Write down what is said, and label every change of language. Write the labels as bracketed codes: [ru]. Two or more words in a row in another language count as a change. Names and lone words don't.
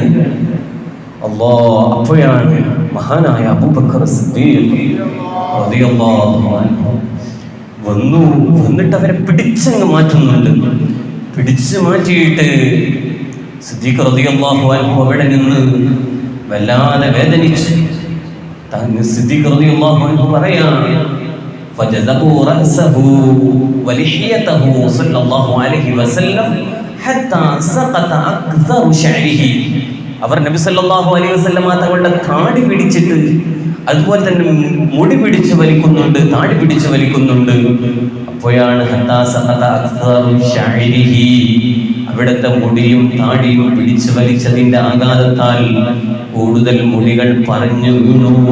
[ml] അപ്പോഴാണ് മഹാനായ അബൂബക്കർ സിദ്ദീഖ് [ar] رضي الله عنه [ml] വന്നിട്ട് അവരെ പിടിച്ചങ്ങ് മാറ്റുന്നുണ്ട്. പിടിച്ചു മാറ്റിയിട്ട് സിദ്ദീഖ് [ar] رضي الله عنه [ml] അവിടെ നിന്ന് വല്ലാതെ വേദനിച്ചു. സിദ്ദീഖ് [ar] رضي الله عنه [ml] പറയാണ്, [ar] فجذبوا رأسه ولحيته صلى الله عليه وسلم حتى سقط أكثر شعره. [ml] അവർ നബി [ar] صلى الله عليه وسلم [ml] തങ്ങളുടെ താടി പിടിച്ചിട്ട് അതുപോലെ തന്നെ മുടി പിടിച്ചു വലിക്കുന്നുണ്ട്, താടി പിടിച്ചു വലിക്കുന്നുണ്ട്. അപ്പോഴാണ് [ar] حتى سقط أكثر شعره, [ml] അവിടുത്തെ മുടിയും താടിയും പിടിച്ചു വലിച്ചതിന്റെ ആഘാതത്താൽ കൂടുതൽ മുടികൾ പറഞ്ഞു വീണു.